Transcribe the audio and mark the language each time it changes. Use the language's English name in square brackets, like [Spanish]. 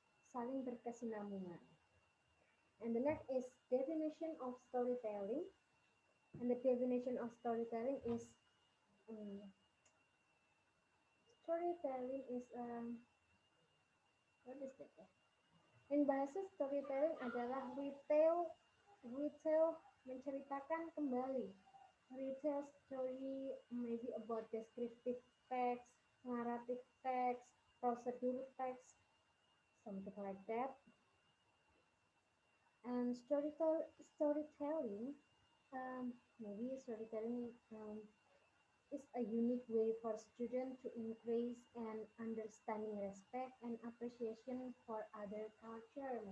[Indonesian] Saling berkesinambungan. [English] And the next is definition of storytelling. And the definition of storytelling is um, storytelling is what is that? In bahasa storytelling [Indonesian] adalah retell menceritakan kembali. [English] Retell story maybe about descriptive text, narrative text, procedure text, something like that. And storytelling, maybe storytelling is a unique way for students to increase and understanding respect and appreciation for other culture.